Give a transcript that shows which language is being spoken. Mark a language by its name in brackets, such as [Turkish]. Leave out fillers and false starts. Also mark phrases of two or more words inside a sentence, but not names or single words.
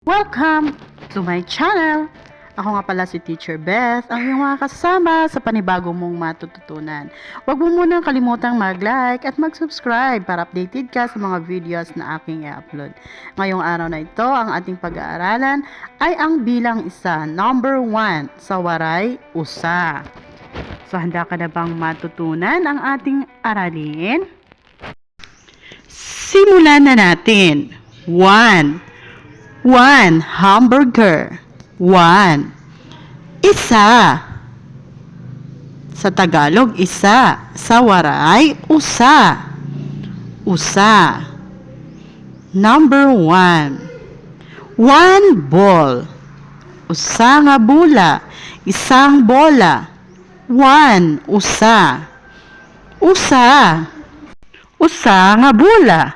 [English] Welcome to my channel! [Filipino] Ako nga pala si Teacher Beth, ang iyong mga kasama sa panibago mong matututunan. Huwag mo munang kalimutang mag-like at mag-subscribe para updated ka sa mga videos na aking i-upload. Ngayong araw na ito, ang ating pag-aaralan ay ang bilang isa, number 1, sa waray, usa. So, handa ka na bang matutunan ang ating aralin? Simulan na natin. 1. Hamburger. 1. Isa. Sa Tagalog, isa. Sa waray, usa. Usa. Number 1. [Waray] 1 ball. Usa nga bula. [Filipino] Isang bola. 1. Usa. [Waray] Usa. Usa nga bula.